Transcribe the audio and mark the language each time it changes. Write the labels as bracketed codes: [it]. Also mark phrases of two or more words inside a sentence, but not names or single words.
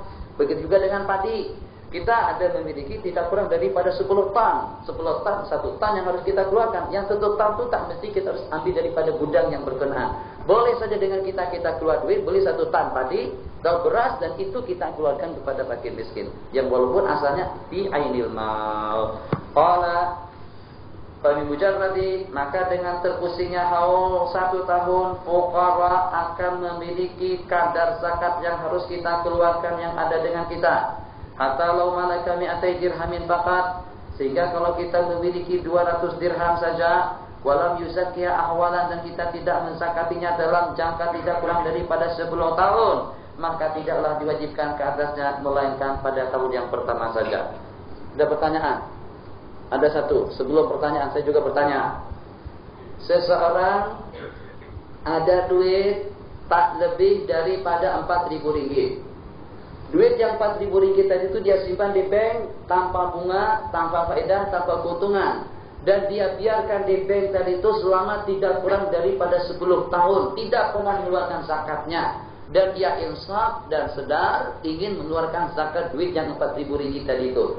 [ms] Begitu juga dengan padi. Kita ada memiliki tidak kurang daripada 10 ton. 10 ton, 1 ton yang harus kita keluarkan. Yang 1 ton itu tak mesti kita harus ambil daripada gudang yang berkenaan. Boleh saja dengan kita keluar duit, beli 1 ton padi atau beras, dan itu kita keluarkan kepada fakir miskin. Yang walaupun asalnya di [ar] ainil mal. Qala Kami mujarradi, [ms] maka dengan terpusingnya haul 1 tahun, fuqara akan memiliki kadar zakat yang harus kita keluarkan yang ada dengan kita. [ar] Hatta law malaka mi'atai dirhamin faqat, [ms] sehingga kalau kita memiliki 200 dirham saja, [ar] walam yuzakkiya ahwalan, [ms] dan kita tidak menzakatinya dalam jangka tidak kurang daripada 10 tahun, maka tidaklah diwajibkan ke atasnya melainkan pada tahun yang pertama saja. Ada pertanyaan? Ada satu. Sebelum pertanyaan saya juga bertanya. Seseorang ada duit tak lebih daripada 4.000 ringgit. Duit yang 4.000 ringgit tadi itu dia simpan di bank tanpa bunga, tanpa faedah, tanpa keuntungan. Dan dia biarkan di bank tadi itu selama tidak kurang daripada 10 tahun. Tidak pernah mengeluarkan zakatnya. Dan dia insaf dan sedar ingin mengeluarkan zakat duit yang 4.000 ringgit tadi itu.